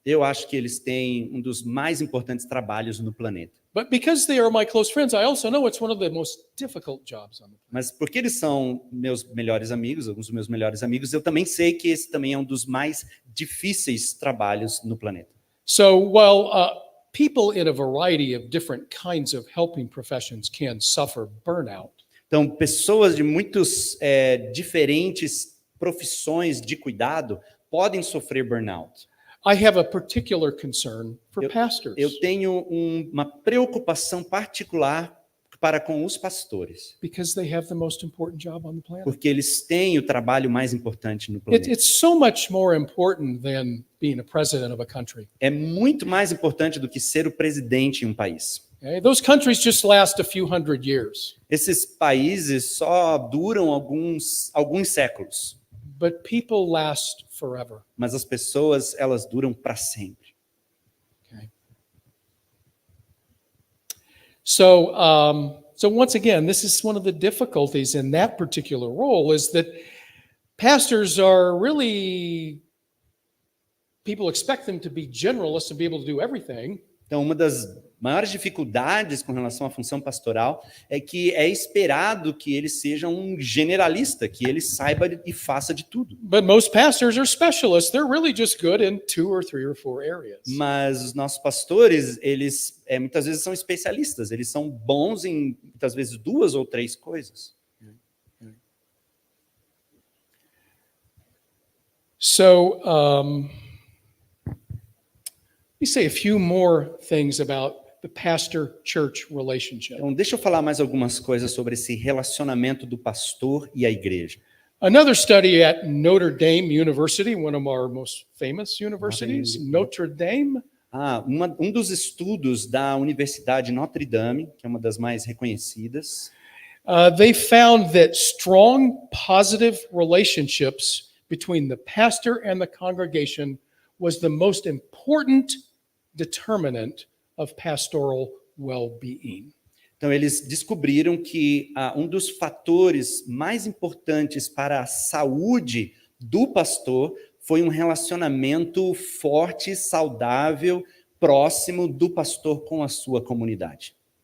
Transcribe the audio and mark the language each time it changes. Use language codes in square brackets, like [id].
[pt] Eu acho que eles têm um dos mais importantes trabalhos no planeta. [en] But because they are my close friends, I also know it's one of the most difficult jobs on the planet. [pt] Mas porque eles são meus melhores amigos, alguns dos meus melhores amigos, eu também sei que esse também é um dos mais difíceis trabalhos no planeta. [en] So, while people in a variety of different kinds of helping professions can suffer burnout. [pt] Então, pessoas de muitos diferentes profissões de cuidado podem sofrer burnout. [en] I have a particular concern for pastors. [pt] Eu tenho uma preocupação particular para com os pastores. [en] Because they have the most important job on the planet. [pt] Porque eles têm o trabalho mais importante no planeta. [en] It's so much more important than being a president of a country. [pt] É muito mais importante do que ser o presidente em um país. [en] Okay? Those countries just last a few hundred years. [pt] Esses países só duram alguns séculos. [en] but people last forever. [pt] Mas as pessoas, elas duram para sempre. [en] Okay. So once again, this is one of the difficulties in that particular role, is that pastors are really, people expect them to be generalists and be able to do everything. [pt] Então, uma das maiores dificuldades com relação à função pastoral é que é esperado que ele seja um generalista, que ele saiba e faça de tudo. [en] But most pastors are specialists. They're really just good in 2 or 3 or 4 areas. [pt] Mas os nossos pastores, eles muitas vezes são especialistas, eles são bons em, muitas vezes, 2 ou 3 coisas. [en] So, let me say a few more things about the pastor-church relationship. [pt] Então, deixa eu falar mais algumas coisas sobre esse relacionamento do pastor e a igreja. [en] Another study at Notre Dame University, one of our most famous universities, Notre Dame. [pt] Um dos estudos da Universidade Notre Dame, que é uma das mais reconhecidas, [en] They found that strong, positive relationships between the pastor and the congregation was the most important determinant of pastoral well-being. [pt] Então, eles descobriram que um dos fatores mais importantes para a saúde do pastor foi um relacionamento forte, saudável, próximo do pastor com a sua comunidade.